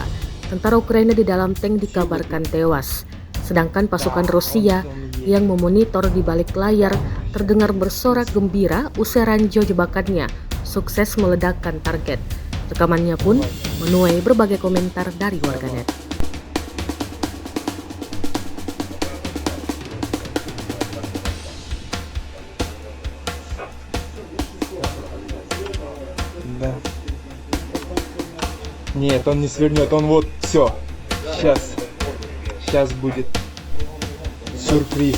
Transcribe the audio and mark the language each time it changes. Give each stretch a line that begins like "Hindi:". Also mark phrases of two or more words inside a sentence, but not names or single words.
Indonesian: Tentara Ukraina di dalam tank dikabarkan tewas, sedangkan pasukan Rusia yang memonitor di balik layar terdengar bersorak gembira usai ranjau jebakannya sukses meledakkan target. Rekamannya pun menuai berbagai komentar dari warganet.
Russian: Да. Нет, он не свернет, он вот, все. Сейчас будет сюрприз.